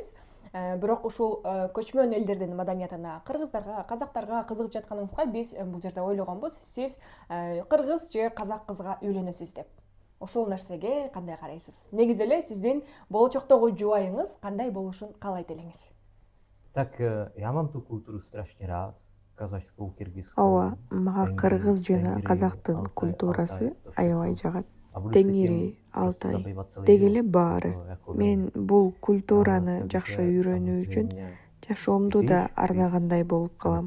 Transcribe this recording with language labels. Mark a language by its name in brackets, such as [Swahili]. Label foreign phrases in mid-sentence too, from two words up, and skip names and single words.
[Kyrgyz] Бирок ушул көчмөн элдердин маданиятына, кыргыздарга, казактарга кызыгып жатканыңызга биз бул жерде ойлогонбуз. Сиз кыргыз же казак кызга үйлөнөсүз деп. Ошол нерсеге кандай карайсыз? Негизи эле сиздин болочоктогу жубайыңыз кандай болушун каалайт элеңиз? [Czech] Tak, já mám tu kulturu strašně rád, [Russian] казачскую, киргизскую. [Kyrgyz] Ооба, мага кыргыз жана казактын культурасы аябай жагат. Теңири, Алтай, деги эле баары. Мен бул культураны жакшы үйрөнүү үчүн жашоомду да арнагандай болуп калам.